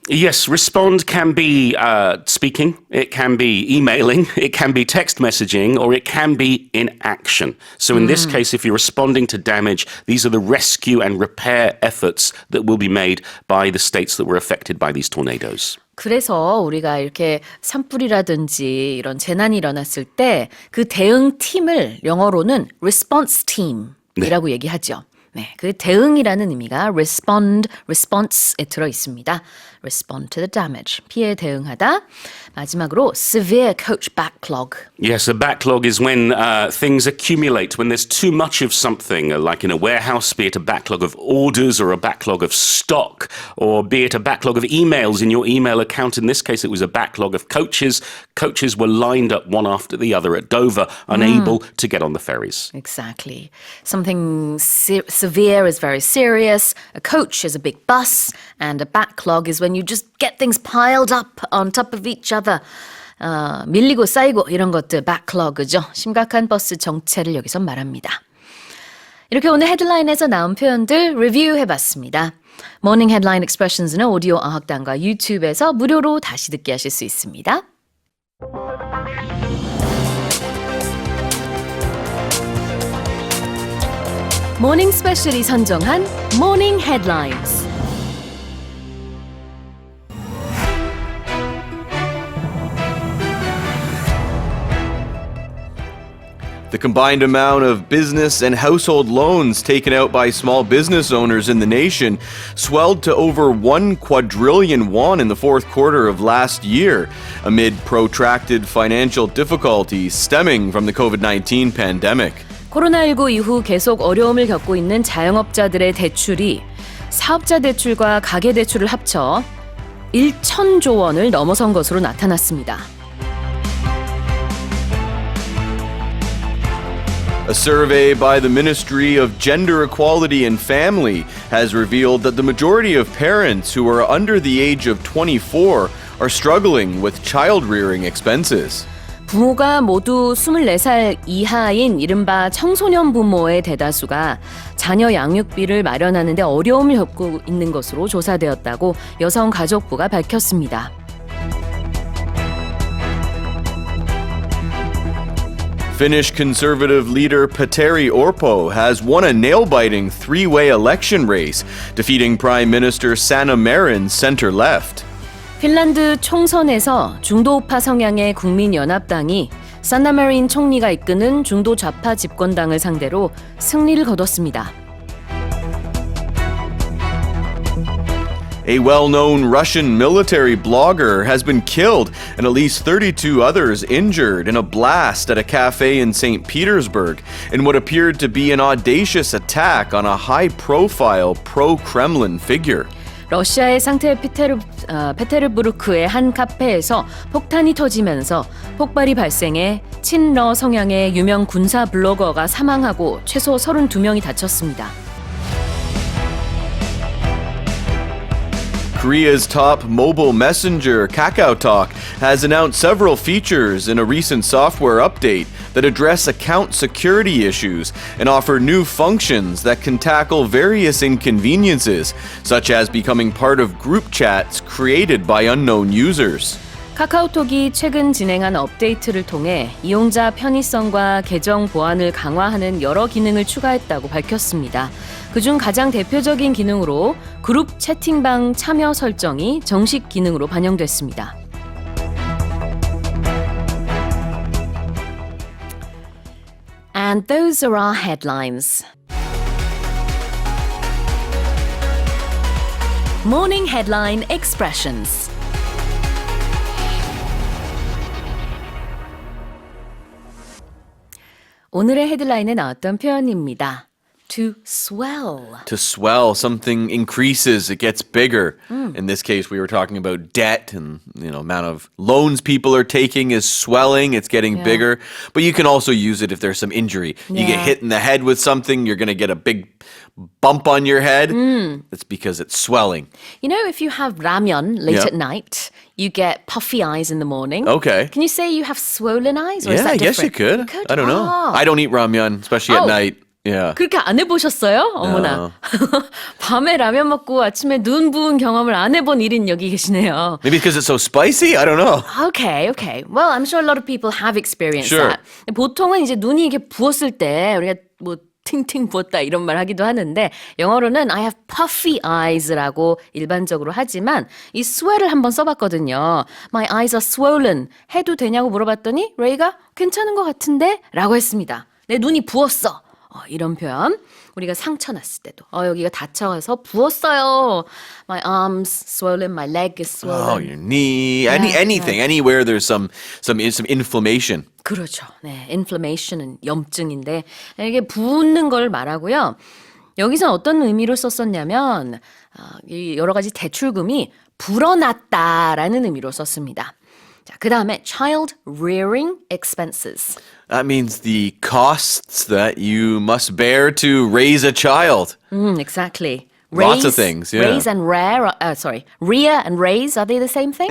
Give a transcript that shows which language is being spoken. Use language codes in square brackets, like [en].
[en] Yes, respond can be speaking, it can be emailing, it can be text messaging, or it can be in action. So in this case, if you're responding to damage, these are the rescue and repair efforts that will be made by the states that were affected by these tornadoes. [ko] 그래서 우리가 이렇게 산불이라든지 이런 재난이 일어났을 때 그 대응 팀을 영어로는 response team이라고 얘기하죠. 네, 그 대응이라는 의미가 response에 들어 있습니다. [en] Respond to the damage. [ko] 피해에 대응하다. 마지막으로 [en] severe coach backlog. Yes, a backlog is when things accumulate, when there's too much of something, like in a warehouse, be it a backlog of orders or a backlog of stock, or be it a backlog of emails in your email account. In this case, it was a backlog of coaches. Coaches were lined up one after the other at Dover, unable to get on the ferries. Exactly. Something severe is very serious. A coach is a big bus, and a backlog is when you just get things piled up on top of each other. [ko] 밀리고 쌓이고 이런 것들 backlog죠. 심각한 버스 정체를 여기서 말합니다. 이렇게 오늘 헤드라인에서 나온 표현들 리뷰해봤습니다. 모닝 헤드라인 익스프레션즈는 오디오 어학당과 유튜브에서 무료로 다시 듣기 하실 수 있습니다. 모닝스페셜이 선정한 모닝 헤드라인즈. [en] The combined amount of business and household loans taken out by small business owners in the nation swelled to over 1 quadrillion won in the fourth quarter of last year, amid protracted financial difficulties stemming from the COVID-19 pandemic. [ko] 코로나19 이후 계속 어려움을 겪고 있는 자영업자들의 대출이 사업자 대출과 가계 대출을 합쳐 1,000조 원을 넘어선 것으로 나타났습니다. [en] A survey by the Ministry of Gender Equality and Family has revealed that the majority of parents who are under the age of 24 are struggling with child-rearing expenses. [ko] 부모가 모두 24살 이하인 이른바 청소년 부모의 대다수가 자녀 양육비를 마련하는 데 어려움을 겪고 있는 것으로 조사되었다고 여성가족부가 밝혔습니다. [en] Finnish conservative leader Petteri Orpo has won a nail-biting three-way election race, defeating Prime Minister Sanna Marin's center-left. [ko] 핀란드 총선에서 중도우파 성향의 국민연합당이 산나 메린 총리가 이끄는 중도 좌파 집권당을 상대로 승리를 거뒀습니다. [en] A well-known Russian military blogger has been killed and at least 32 others injured in a blast at a cafe in St. Petersburg in what appeared to be an audacious attack on a high-profile pro-Kremlin figure. [ko] 러시아의 상트페테르부르크의 한 카페에서 폭탄이 터지면서 폭발이 발생해 친러 성향의 유명 군사 블로거가 사망하고 최소 32명이 다쳤습니다. [en] Korea's top mobile messenger, KakaoTalk, has announced several features in a recent software update that address account security issues and offer new functions that can tackle various inconveniences, such as becoming part of group chats created by unknown users. [ko] 카카오톡이 최근 진행한 업데이트를 통해 이용자 편의성과 계정 보안을 강화하는 여러 기능을 추가했다고 밝혔습니다. 그중 가장 대표적인 기능으로 그룹 채팅방 참여 설정이 정식 기능으로 반영됐습니다. [en] And those are our headlines. Morning Headline Expressions. [ko] 오늘의 헤드라인에 나왔던 표현입니다. [en] To swell. To swell, something increases, it gets bigger. In this case, we were talking about debt and amount of loans people are taking is swelling, it's getting bigger. But you can also use it if there's some injury. You get hit in the head with something, you're going to get a big bump on your head. It's because it's swelling. You know, if you have ramyeon late at night, you get puffy eyes in the morning. Okay. Can you say you have swollen eyes? Or is Yeah, that I guess you different? could. I don't know. I don't eat ramyeon, especially at night. Yeah. [ko] 그렇게 안 해보셨어요? 어머나. 밤에 라면 먹고 아침에 눈 부은 경험을 안 해본 1인 여기 계시네요. [en] Maybe because it's so spicy? I don't know. Okay. Well, I'm sure a lot of people have experienced Sure. that. [ko] 보통은 이제 눈이 이렇게 부었을 때 우리가 뭐 팅팅 부었다 이런 말 하기도 하는데 영어로는 [en] I have puffy eyes [ko] 라고 일반적으로 하지만 이 sweat을 한번 써봤거든요. [en] My eyes are swollen [ko] 해도 되냐고 물어봤더니 레이가 괜찮은 것 같은데 라고 했습니다. 내 눈이 부었어. 이런 표현. 우리가 상처 났을 때도 여기가 다쳐서 부었어요. [en] My arms swollen, my leg is swollen. Oh, your knee, anything, anywhere there's some inflammation. [ko] 그렇죠. 네, inflammation은 염증인데 이게 붓는 걸 말하고요. 여기서 어떤 의미로 썼었냐면 이 여러 가지 대출금이 불어났다라는 의미로 썼습니다. 자, 그 다음에 child rearing expenses. [en] That means the costs that you must bear to raise a child. Exactly. Lots of things, yeah. Raise and rear, rear and raise, are they the same thing?